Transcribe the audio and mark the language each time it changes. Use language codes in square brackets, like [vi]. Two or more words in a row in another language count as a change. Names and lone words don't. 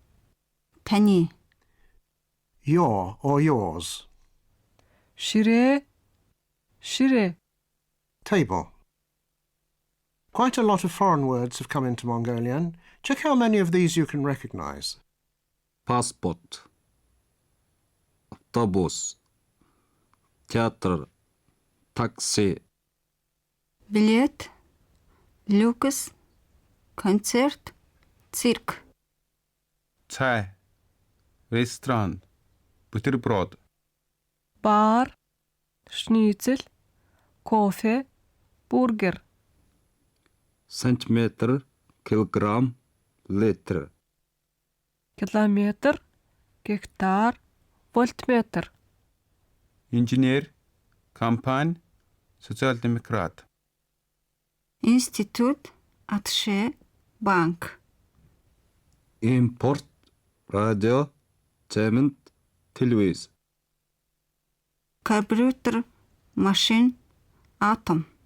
[mn] Tani. [en] your or yours. [mn] Shire, shire. [en] Table. Quite a lot of foreign words have come into Mongolian. Check how many of these you can recognize. passport, [mn] автобус, театр, такси, Билет, люкс, концерт, цирк. цай, ресторан, бутерброд, Бар, шницель, кофе, бургер. сантиметр, килограмм, литр, Километр, гектар, вольтметр. инженер, компания, социал-демократ, Институт, атше, банк. импорт, радио, цемент, телевиз, Компьютер, машин, атом.